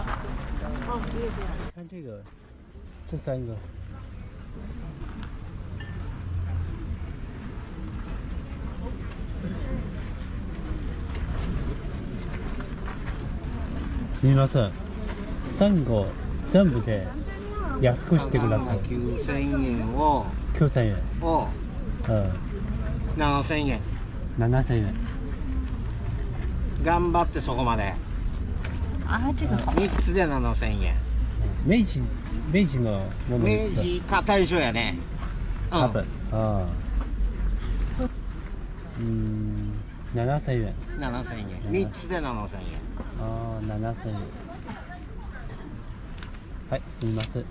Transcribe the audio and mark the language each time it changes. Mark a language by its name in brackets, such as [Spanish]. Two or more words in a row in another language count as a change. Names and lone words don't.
[Chinese] 哦，可以可以。看这个，这3个。 [Japanese] すみません。3個全部で安くしてください。 9000円を 9000円。 7000円 7000円。頑張ってそこまで [Chinese] 啊，这个好。 [Japanese] 3 つで7000円明治のもので明すか？治か大正やね多分。ああ。7000円。 7000円3つで7000円ああ、7000円。はい、すみません。